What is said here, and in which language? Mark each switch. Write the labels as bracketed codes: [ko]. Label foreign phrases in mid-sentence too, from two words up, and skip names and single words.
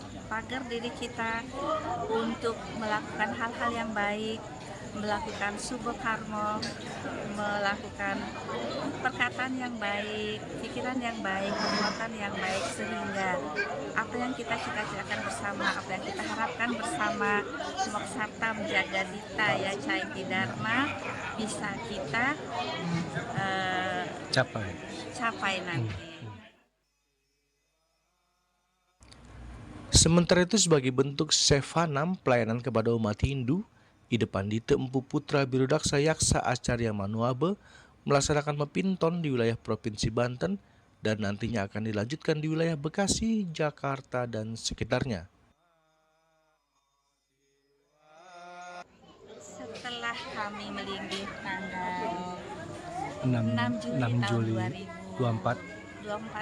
[id] pagar diri kita untuk melakukan hal-hal yang baik, melakukan subha karma, melakukan perkataan yang baik, pikiran yang baik, perbuatan yang baik, sehingga apa yang kita cita-citakan bersama, apa yang kita harapkan bersama, [sa] Moksartam Jagadita ya Caiti Dharma, [id] bisa kita capai nanti. Sementara itu, sebagai bentuk sevanam pelayanan kepada umat Hindu, Ida Pandita Empu Putra Birudaksa Yaksa Acarya Manuaba melaksanakan mepinton di wilayah Provinsi Banten dan nantinya akan dilanjutkan di wilayah Bekasi, Jakarta, dan sekitarnya. Setelah kami melinggih tanggal 6 Juli tahun 2024